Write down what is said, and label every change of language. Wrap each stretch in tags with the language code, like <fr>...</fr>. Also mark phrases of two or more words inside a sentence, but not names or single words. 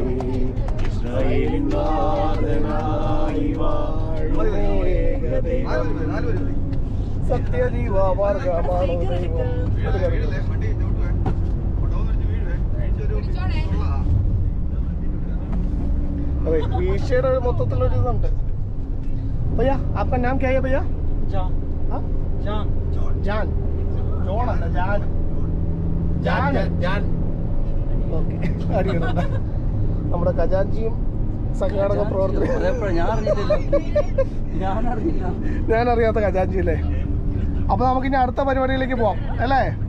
<ml>ഇസ്രായേലിൻ നാഥനായി വാഴുന്ന ഏകദൈവം, സത്യജീവമാർഗമാണ് ദൈവം.</ml> <hi>अरे ईशेर</hi> <ml>മൊത്തത്തിലൊരു ഇതുണ്ട്.</ml> <hi>भैया आपका नाम क्या है भैया? जान. हाँ जान. जान</hi> <ml>ജോൺ അല്ല ജാൻ. ഓക്കെ. അടിക്കണം. നമ്മുടെ ഖജാൻജിയും സംഘാടക പ്രവർത്തകരും. ഞാൻ അറിയാത്ത ഖജാൻജി അല്ലേ. അപ്പൊ നമുക്കിനി അടുത്ത പരിപാടിയിലേക്ക് പോവാം അല്ലേ?</ml>